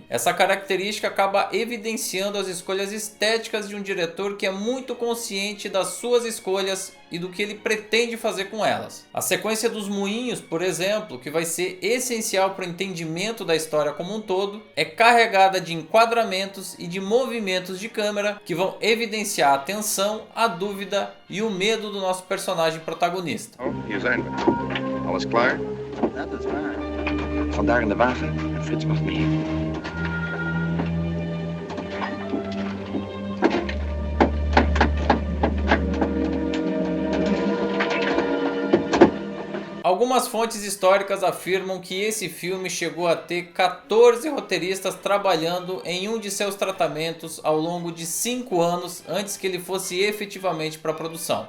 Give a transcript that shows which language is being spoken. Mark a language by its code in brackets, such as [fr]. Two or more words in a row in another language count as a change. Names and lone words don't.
[pt] Essa característica acaba evidenciando as escolhas estéticas de um diretor que é muito consciente das suas escolhas e do que ele pretende fazer com elas. A sequência dos moinhos, por exemplo, que vai ser essencial para o entendimento da história como um todo, é carregada de enquadramentos e de movimentos de câmera que vão evidenciar a tensão, a dúvida e o medo do nosso personagem protagonista. [nl] Oh, hier zijn we. Alles klaar? Dat is waar. Vandaar in de wagen. Frits mag mee. [pt] Algumas fontes históricas afirmam que esse filme chegou a ter 14 roteiristas trabalhando em um de seus tratamentos ao longo de 5 anos antes que ele fosse efetivamente para a produção.